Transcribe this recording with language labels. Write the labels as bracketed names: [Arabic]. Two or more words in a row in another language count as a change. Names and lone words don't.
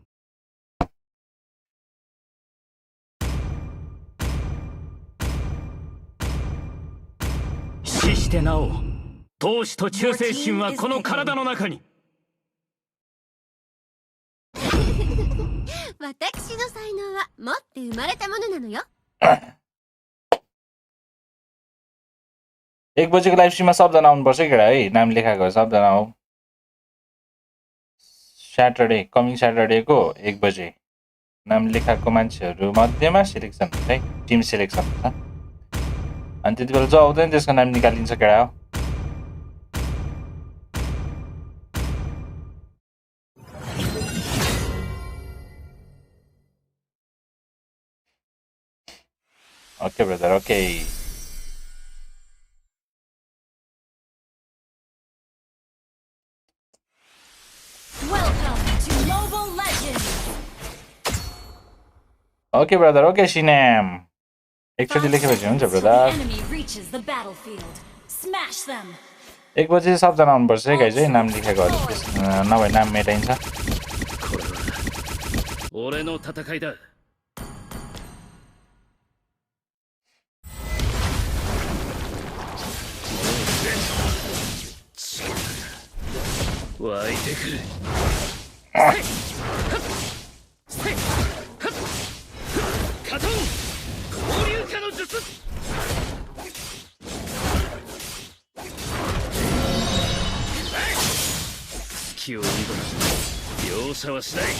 [Japanese] 死してなお闘志と忠誠心はこの体の中に私の才能は持って生まれたものなのよ [Nepali] 1 बजेको लाइभ स्ट्रिममा सबजना आउनुपर्छ केटा है नाम लेखाएको सबजना आऊ [English] Saturday coming [Nepali] स्याटरडेको 1 बजे नाम लेखाएको मान्छेहरू मध्येमा सिलेक्सन हुन्छ है [English] team selection [Nepali] हुन्छ अनि त्यति बेला जो आउँदैन त्यसको नाम निकालिन्छ केटा हो [English] Okay, brother. Okay. Welcome to Mobile Legends. Okay, brother. Okay, Shinam. Actually, [Nepali] लेखेपछि हुन्छ brother. [English] Enemy reaches the battlefield. Smash them. [Nepali] 1 बजे सबजना आउनुपर्छ है गाइज है नाम लेखेकोहरू नभए नाम मेटाइन्छ [Japanese] 俺の戦いだ湧いてくるカトン交流化の術隙を射はしない。